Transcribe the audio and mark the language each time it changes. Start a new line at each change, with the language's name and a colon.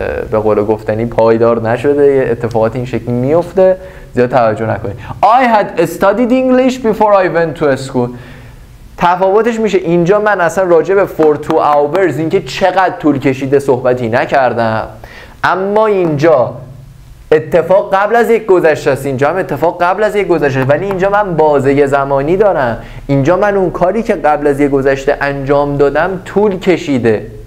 Persian: به قول گفتنی پایدار نشده، اتفاقات این شکلی میفته، زیاد توجه نکنید.
English: I had studied English before I went to school.
Persian: تفاوتش میشه اینجا من اصلا راجع به for 2 hours اینکه چقدر طول کشیده صحبتی نکردم، اما اینجا اتفاق قبل از یک گذشته است، اینجا هم اتفاق قبل از یک گذشته است، ولی اینجا من بازه زمانی دارم. اینجا من اون کاری که قبل از یک گذشته انجام دادم طول کشیده.